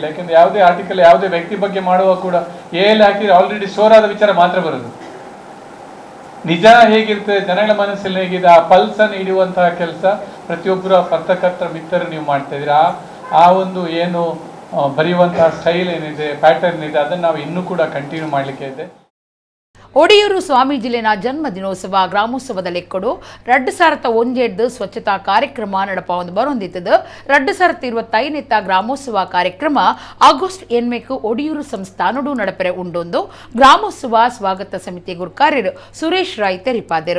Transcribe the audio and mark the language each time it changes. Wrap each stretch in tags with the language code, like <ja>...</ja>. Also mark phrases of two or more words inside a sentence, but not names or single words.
<kn>ಯಾಕೆಂದ್ರೆ ಯಾವುದೇ ಆರ್ಟಿಕಲ್ ಯಾವುದೇ ವ್ಯಕ್ತಿ ಬಗ್ಗೆ ಮಾಡುವ ಕೂಡ ಎಲ್ಲಿ ಹಾಕಿದ್ರೆ</kn> <en>already store</en> <kn>ಆದ ವಿಚಾರ ಮಾತ್ರ ಬರೋದು. ನಿಜ ಹೇಗಿರ್ತದೆ, ಜನಗಳ ಮನಸ್ಸಲ್ಲಿ ಹೇಗಿದೆ, ಆ ಪಲ್ಸನ್ನು ಹಿಡಿಯುವಂತಹ ಕೆಲಸ ಪ್ರತಿಯೊಬ್ಬರು ಪತ್ರಕರ್ತರ ಮಿತ್ರರು ನೀವು ಮಾಡ್ತಾ ಇದ್ದೀರಿ. ಆ ಒಂದು ಏನು ಬರೆಯುವಂತಹ ಸ್ಟೈಲ್ ಏನಿದೆ, ಪ್ಯಾಟರ್ನ್ ಇದೆ, ಅದನ್ನು ನಾವು ಇನ್ನೂ ಕೂಡ ಕಂಟಿನ್ಯೂ ಮಾಡಲಿಕ್ಕೆ ಇದೆ.</kn> <tcy>ಒಡಿಯೂರು ಸ್ವಾಮೀಜಿಲಿನ ಜನ್ಮ ದಿನೋತ್ಸವ ಗ್ರಾಮೋತ್ಸವದ ಲೆಕ್ಕಡು 2001 ಸ್ವಚ್ಛತಾ ಕಾರ್ಯಕ್ರಮ ನಡಪ ಒಂದು ಬರೊಂದಿತ್ತದು. 2025 ಗ್ರಾಮೋತ್ಸವ ಕಾರ್ಯಕ್ರಮ ಆಗಸ್ಟ್ 8 ಒಡಿಯೂರು ಸಂಸ್ಥಾನಡು ನಡಪರೆ ಉಂಡೊಂದು ಗ್ರಾಮೋತ್ಸವ ಸ್ವಾಗತ ಸಮಿತಿ ಗುರುಕಾರ್ಯರು ಸುರೇಶ್ ರಾಯ್ ತೆರಿಪಾದರು.</tcy>